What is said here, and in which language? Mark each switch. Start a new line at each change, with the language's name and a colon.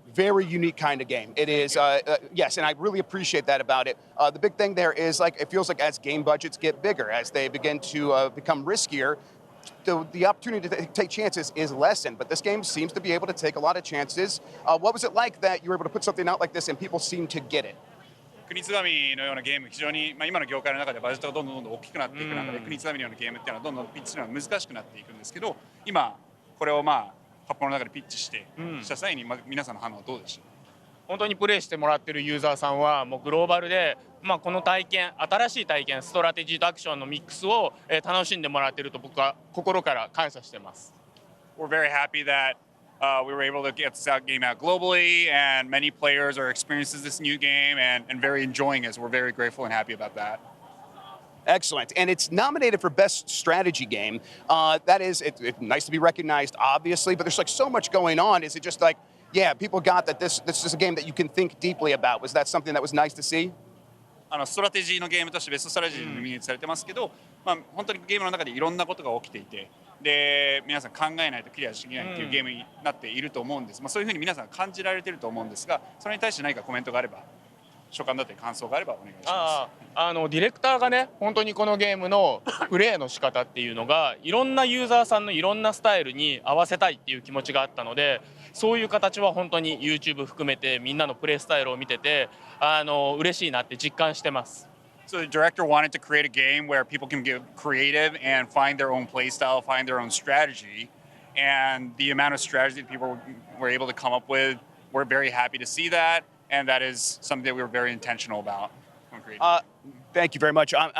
English: very unique kind of game. It is, yes, and I really appreciate that about it. The big thing there is, like, it feels like as game budgets get bigger, as they begin to become riskier, the opportunity to take chances is lessened. But this game seems to be able to take a lot of chances. What was it like that you were able to put something out like this and people seem to get it?
Japanese: 国津紙のようなゲーム、非常に、今の業界の中でバジェットがどんどん大きくなっていく中で、国津紙のようなゲームっていうのはどんどんピッチするのが難しくなっていくんですけど、今これを発表の中でピッチした際に、皆さんの反応はどうでした？本当にプレイしてもらってるユーザーさんはもうグローバルで、この体験、新しい体験、ストラテジーとアクションのミックスを楽しんでもらってると僕は心から感謝してます。
English: We're very happy that we were able to get this game out globally, and many players are experiencing this new game and very enjoying it. So we're very grateful and happy about that. Excellent. And it's nominated for Best Strategy Game. That is, it's nice to be recognized, obviously, but there's like so much going on. Is it just like, yeah, people got that this is a game that you can think deeply about? Was that something that was nice to see?
Japanese: ストラテジーのゲームとしてベストストラテジーにノミネートされてますけど、本当にゲームの中でいろんなことが起きていて、で皆さん考えないとクリアしきれないっていうゲームになっていると思うんです。そういうふうに皆さん感じられていると思うんですが、それに対して何かコメントがあれば、所感だったり感想があればお願いします。ディレクターがね、本当にこのゲームのプレイの仕方っていうのがいろんなユーザーさんのいろんなスタイルに合わせたいっていう気持ちがあったので、そういう形は本当に YouTube 含めてみんなのプレイスタイルを見てて嬉しいなって実感してます。
English: So the director wanted to create a game where people can get creative and find their own play style, find their own strategy, and the amount of strategy that people were able to come up with, we're very happy to see that, and that is something that we were very intentional about. Thank you very much.